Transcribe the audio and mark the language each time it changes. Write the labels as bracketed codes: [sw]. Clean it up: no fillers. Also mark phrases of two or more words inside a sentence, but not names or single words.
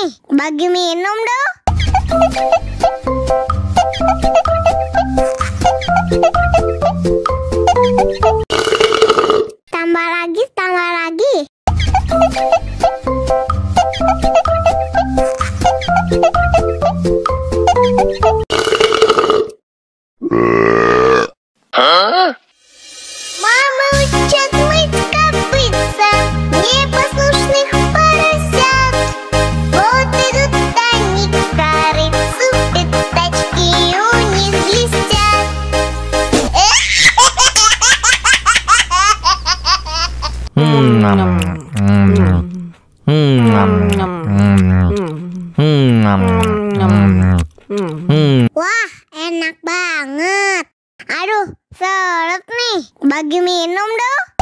[id] Bagi minum dong. Tambah lagi, tambah lagi. [ru] Мама учат мыть копытца непослушных поросят. Вот идут они к корыцу, пятачки у них блестят. [id] Wah, enak banget. Aduh, seret nih. Bagi minum dong.